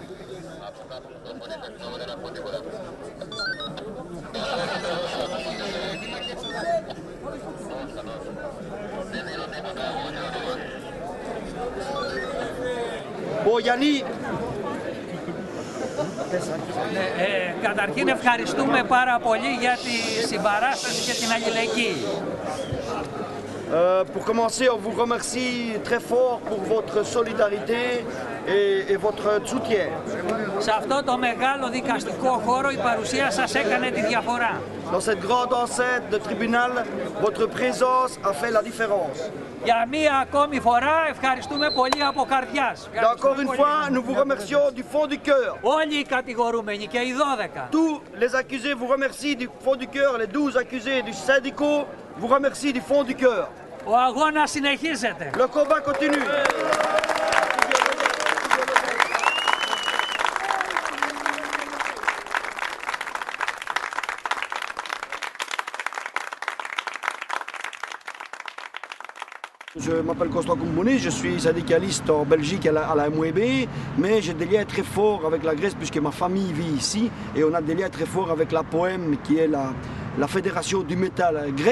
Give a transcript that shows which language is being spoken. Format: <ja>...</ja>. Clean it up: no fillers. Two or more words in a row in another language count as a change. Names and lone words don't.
<el>Γιάννη. Καταρχήν ευχαριστούμε πάρα πολύ για τη συμπαράσταση και την αλληλεγγύη.</el> <fr>Pour commencer, on vous remercie très fort pour votre solidarité et votre soutien.</fr> <el>Σε αυτό το μεγάλο δικαστικό χώρο η παρουσία σας έκανε τη διαφορά.</el> <fr>Dans cette grande enceinte de tribunal, votre présence a fait la différence.</fr> <el>Για μία ακόμη φορά ευχαριστούμε πολύ από καρδιάς.</el> <fr>Encore une fois, nous vous remercions du fond du cœur.</fr> <el>Όλοι οι κατηγορούμενοι και οι 12.</el> <fr>Tous les accusés vous remercient du fond du cœur. Les 12 accusés du syndicat vous remercient du fond du cœur.</fr> <el>Ο αγώνας συνεχίζεται.</el> <fr>Le combat continue. Je m'appelle Constant Koumbounis, je suis syndicaliste en Belgique à la MOEB, mais j'ai des liens très forts avec la Grèce puisque ma famille vit ici et on a des liens très forts avec la POEM qui est la fédération du métal grec.</fr>